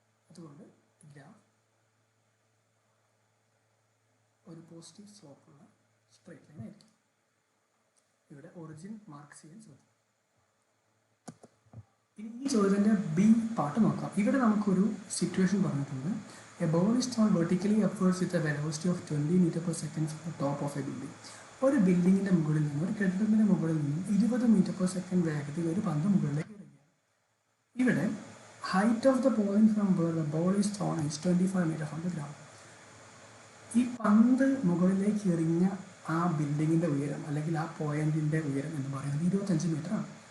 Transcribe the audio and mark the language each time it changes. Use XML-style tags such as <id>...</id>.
<ml>അതുകൊണ്ട് ഗ്രാഫ് ഒരു positive സ്ലോപ്പുള്ള straight line ആയിരിക്കും. ഇവിടെ ഒറിജിൻ മാർക്ക് ചെയ്യാൻ ശ്രദ്ധിക്കും. ഇനി ഈ ചോദ്യത്തിൻ്റെ ബി പാർട്ട് നോക്കാം. ഇവിടെ നമുക്കൊരു സിറ്റുവേഷൻ പറഞ്ഞിട്ടുണ്ട്. A ball is</ml> <en>thrown vertically upwards with a velocity of 20 meters per second from the top of a building.</en> <ml>ഒരു ബിൽഡിങ്ങിൻ്റെ മുകളിൽ നിന്നും ഒരു കെട്ടിടത്തിൻ്റെ മുകളിൽ നിന്നും 20 meters per second വേഗത്തിൽ ഒരു പന്ത് മുകളിലേക്ക് എറിയുകയാണ്. ഇവിടെ</ml> <en>Height of the point from where the ball is thrown is 25 meters from the ground.</en> <ml>ഈ പന്ത് മുകളിലേക്ക് എറിഞ്ഞ ആ ബിൽഡിങ്ങിൻ്റെ ഉയരം അല്ലെങ്കിൽ ആ പോയിന്റിൻ്റെ ഉയരം എന്ന് പറയുന്നത് 25 മീറ്റർ ആണ്.</ml>